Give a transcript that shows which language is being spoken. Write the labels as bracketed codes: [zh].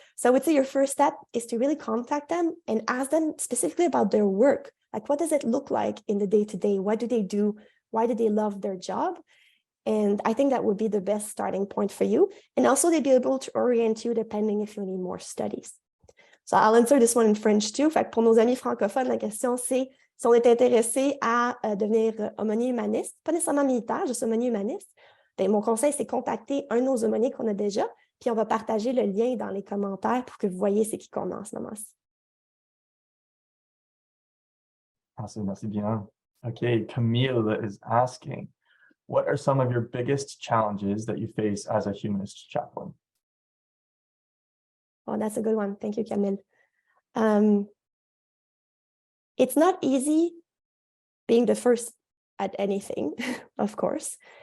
[en] So I would say your first step is to really contact them and ask them specifically about their work. Like, what does it look like in the day-to-day? What do they do? Why do they love their job? And I think that would be the best starting point for you. And also they'd be able to orient you depending if you need more studies. So I'll answer this one in French too. [fr] Fait que pour nos amis francophones, la question c'est si on est intéressé à devenir aumônier humaniste, pas nécessairement militaire, juste aumônier humaniste. Bien, mon conseil, c'est contacter un de nos aumôniers qu'on a déjà, puis on va partager le lien dans les commentaires pour que vous voyez c'est qui qu'on a en ce moment-ci. Merci bien. [en] Okay, Camille is asking, what are some of your biggest challenges that you face as a humanist chaplain? Oh, that's a good one. Thank you, Camille. It's not easy being the first at anything, of course.